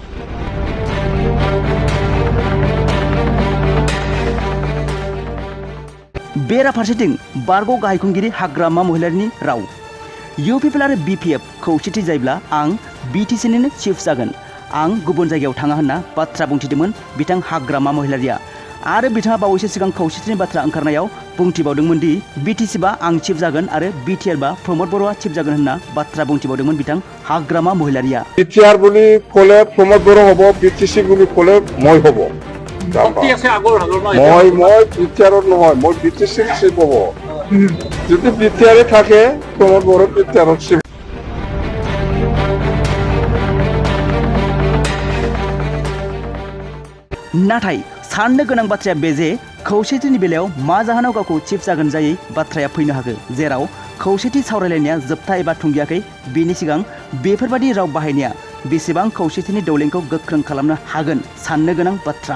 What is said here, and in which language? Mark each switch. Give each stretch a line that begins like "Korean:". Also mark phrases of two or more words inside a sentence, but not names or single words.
Bodo: बेराफारसेथिं बारग' गाहाय खुंगिरि हाग्रामा महिलारिनि राव, UPPL आरो BPF खौसेथि जायोब्ला आं BTCनिनो चिफ जागोन, आं गुबुन जायगायाव थाङा होनना बाथ्रा बुंथिदोंमोन बिथां हाग्रामा महिलारिया। आरो बिथाङा बावैसो सिगां खौसेथिनि बाथ्रा ओंखारनायाव बुंथिबावदोंमोन दि BTC बा आं चिफ जागोन आरो BTR बा प्रमद बर'आ चिफ जागोन होनना बाथ्रा बुंथिबावदोंमोन बिथां हाग्रामा महिलारिया।
Assamese: BTR বুলি ক'লে প্ৰমোদ বড়ো হ'ব, BTC বুলি ক'লে মই হ'ব। মই BTR নহয়, মই BTC চিফ হ'ব। যদি BTR থাকে প্ৰমোদ বড়ো BTR চিফ।
Bodo: नाथाय साननो गोनां बाथ्राया बे जे खौसेथिनि बेलायाव मा जाहोनाव गावखौ चिफ जागोन जायै बाथ्राया फैनो हागौ, जेराव खौसेथि सावरायलायनाया जोबथा एबा थुंगियाखै। बेनि सिगां बेफोरबादि राव बाहायनाया बेसेबां खौसेथिनि दौलेंखौ गोख्रों खालामनो हागोन साननो गोनां बाथ्रा।